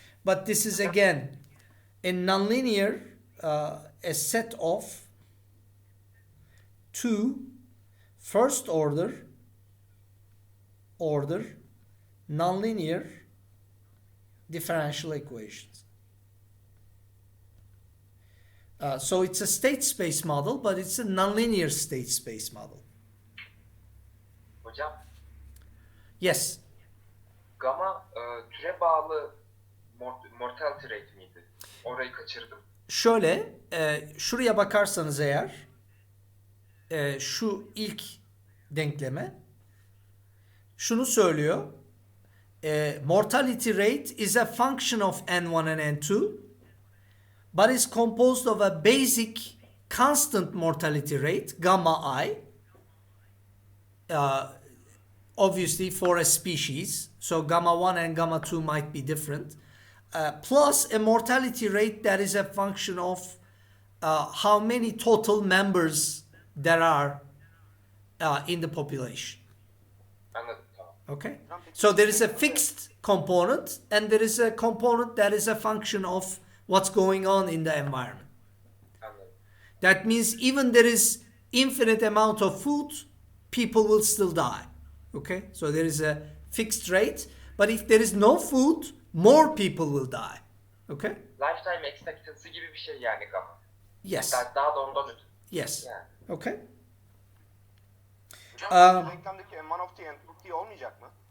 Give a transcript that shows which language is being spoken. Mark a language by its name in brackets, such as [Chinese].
[English] But this is, again, in nonlinear, a set of two first order nonlinear differential equations. So it's a state space model, but it's a nonlinear state space model. [Turkish] Hocam, [English] Yes. [Turkish] gamma türe bağlı mortality rate miydi? Orayı kaçırdım. Şöyle, şuraya bakarsanız eğer, şu ilk denkleme şunu söylüyor. [English] Mortality rate is a function of n1 and n2, but is composed of a basic constant mortality rate, gamma I, obviously for a species, so gamma 1 and gamma 2 might be different, plus a mortality rate that is a function of how many total members there are in the population. [Turkish] Anladım, tamam. [English] Okay? So there is a fixed component and there is a component that is a function of what's going on in the environment. [Turkish] Anladım. [English] That means even there is infinite amount of food, people will still die. Okay? So there is a fixed rate, but if there is no food, more people will die. Okay? [Turkish] Lifetime expectancy gibi bir şey yani gamma. [English] Yes. [Turkish] Daha da ondan ötürü. Yes. Yani. [English] Okay? [Turkish] Hocam denklemdeki n1 of t, n2 of t olmayacak mı?